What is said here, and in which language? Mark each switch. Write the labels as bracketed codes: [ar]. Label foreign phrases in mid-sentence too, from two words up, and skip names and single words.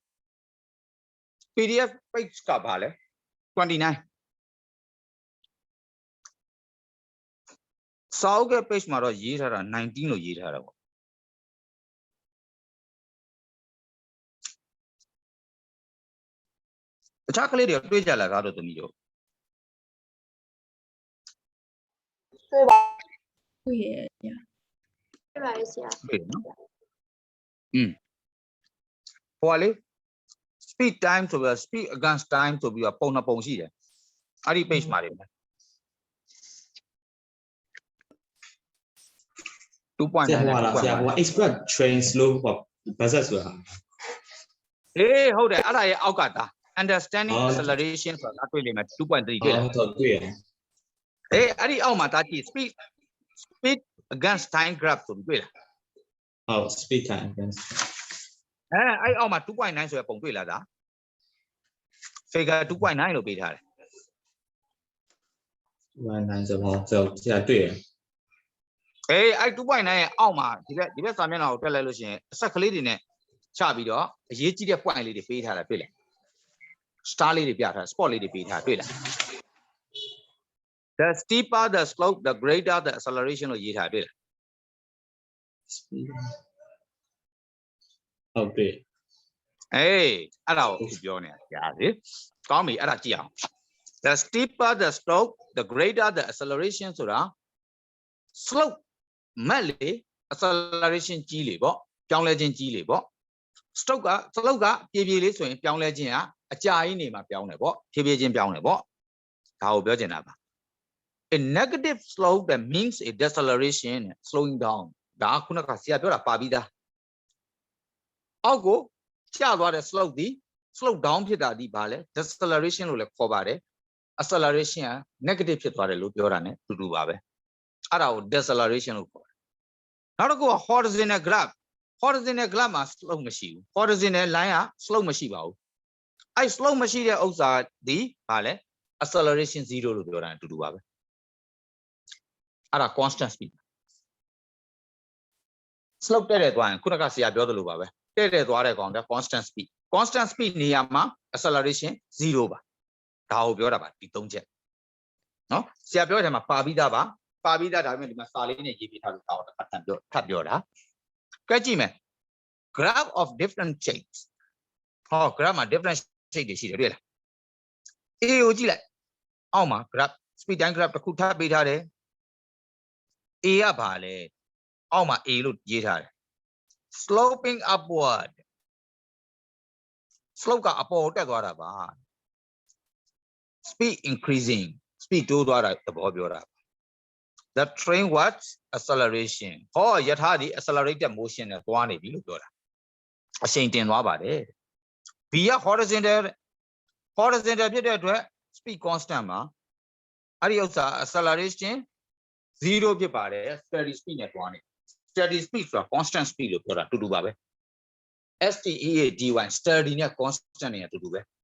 [en] PDF page [my] ကဘာလဲ29စာအုပ်က page မှာတော့ရေးထားတာ19လို့ရေးထားတာပေါ့တခြားကလေးတွေတွေ့ကြလားကားတို့သမီးတို့ တွေ့ပါတွေ့ရတွေ့ပါရဲ့ဆရာ တွေ့နော်ဟိုလေ [en] speed time [my] ဆိုပြီး [en] speed against time [my] ဆိုပြီးပုံနှစ်ပုံရှိတယ်အဲ့ဒီ page မှာတွေပဲ2.9 ဆရာဟို [en] express train slow bus [my] ဆိုတာ အေးဟုတ်တယ်အဲ့ဒါရဲ့အောက်ကဒါ [en] understanding acceleration [my] ဆိုတာတွေ့လိမ့်မယ် 2.3 တွေ့လား ဟုတ်တွေ့ရ အေးအဲ့ဒီအောက်မှာဒါကြည့် [en] speed against time graph [my] ဆိုပြီးတွေ့လား [en] ဟုတ် speed time against [my] အဲ့အောက်မှာ 2.9 ဆိုရပုံတွေ့လားဒါ [en] figure 2.9 [my] လို့ပေးထားတယ် 2.9ဆိုတော့ဆရာတွေ့ရ အေးအဲ့ 2.9 ရဲ့အောက်မှာဒီဘက်စာမျက်နှာကိုတက်လိုက်လို့ရှိရင်အဆက်ကလေးတွေနဲ့ချပြီးတော့အရေးကြီးတဲ့ point လေးတွေပေးထားတာတွေ့လား star လေးတွေပြထား spot လေးတွေပေးထားတွေ့လား [en] the steeper the slope the greater the acceleration [my] လို့ရေးထားတွေ့လား ဟုတ်ပြီ အေးအဲ့ဒါကိုပြောနေတာကြာလေကောင်းပြီအဲ့ဒါကြည့်အောင် [en] the steeper the slope the greater the acceleration [my] ဆိုတာ slope မတ်လေ acceleration ကြီးလေပေါ့ပြောင်းလဲခြင်း ကြီးလေပေါ့ slope ကပြေးပြေးလေးဆိုရင်ပြောင်းလဲခြင်းကအကြာကြီးနေမှာပြောင်းတယ်ပေါ့ဖြည်းဖြည်းချင်းပြောင်းတယ်ပေါ့ဒါကို ပြောချင်တာပါ a negative slope that means a deceleration slowing down ဒါခုနကဆရာပြောတာပါပြီး သားအောက်ကိုကျသွားတဲ့ slope ဒီ [en] slope down [my] ဖြစ်တာဒီဘာလဲ deceleration လို့လည်းခေါ်ပါတယ် acceleration က negative ဖြစ်သွားတယ်လို့ပြောတာ ਨੇ တူတူပါပဲအဲ့ဒါကို deceleration လို့ခေါ်တယ်နောက်တစ်ခုက [en] horizontal graph [my] မှာ slope မရှိဘူး [en] horizontal line [my] က slope မရှိပါဘူးအဲ့ slope မရှိတဲ့ဥစ္စာဒီဘာလဲ [en] acceleration 0 [my] လို့ပြောတာ တူတူပါပဲ ara [en] constant speed slope [my] တဲ့တဲ့သွားရင်ခုနကဆရာပြောသလိုပါပဲတဲ့တဲ့သွားတဲ့ကောင်က [en] constant speed [my] နေရာမှာ [en] acceleration 0 [my] ပါဒါ ကိုပြောတာပါဒီ၃ချက်နော်ဆရာပြောတဲ့မှာပါပြီးသားပါပါပြီးသားဒါပေမဲ့ဒီမှာစာလေးနဲ့ရေးပြထားလို့တောင်းတာထပ်ပြောတာကဲကြည့်မယ် [en] graph of different shapes [my] ဟော graph မှာ [en] different shape [my] တွေရှိတယ်တွေ့လား A ကိုကြည့်လိုက်အောက်မှာ [en] graph speed time graph [my] တစ်ခုထပ်ပေးထားတယ် A ကဘာလဲအောက်မှာ A လို့ရေးထားတယ် [en] sloping upward slope [my] ကအပေါ်တက်သွားတာပါ [en] speed increasing speed [my] တိုးသွားတာသဘောပြောတာ [en] the train was acceleration [my] ဟောယထာဒီ [en] accelerated motion [my] နဲ့သွားနေပြီလို့ပြောတာအရှိန်တင်သွားပါတယ် B က horizontal ဖြစ်တဲ့အတွက် [en] speed constant [my] မှာအဲ့ဒီဥစ္စာ [en] acceleration 0 [my] ဖြစ်ပါတယ် [en] steady speed [my] နဲ့သွားနေ [en] steady speed [my] ဆိုတာ [en] constant speed [my] လို့ပြောတာတူတူပါပဲ [en] STEADY steady [my] နဲ့ constant နဲ့တူတူပဲ